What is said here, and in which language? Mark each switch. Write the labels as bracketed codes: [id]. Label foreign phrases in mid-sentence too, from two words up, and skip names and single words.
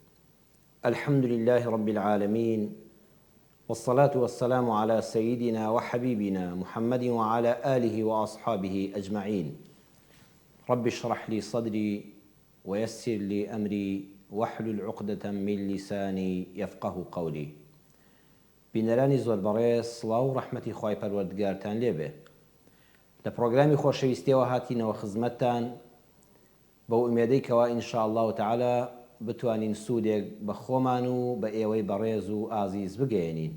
[ar] الحمد لله رب العالمين، والصلاة والسلام على سيدنا وحبيبنا محمد وعلى آله وأصحابه أجمعين. رب اشرح لي صدري ويسر لي أمري واحلل عقدة من لساني يفقه قولي. [ckb] بینەرانی زۆر بەڕێز، سڵاو و ڕەحمەتی خوای پەروەردگارتان لێبێ. لە پرۆگرامی خۆشەویستیەوە هاتینەوە خزمەتتان بەو ئومێدەی کەوا [ar] ئینشاءالله تعالە [ckb] بتوانین سوودێک بە خۆمان و بە ئێوەی بەڕێز و ئازیز بگەێنین.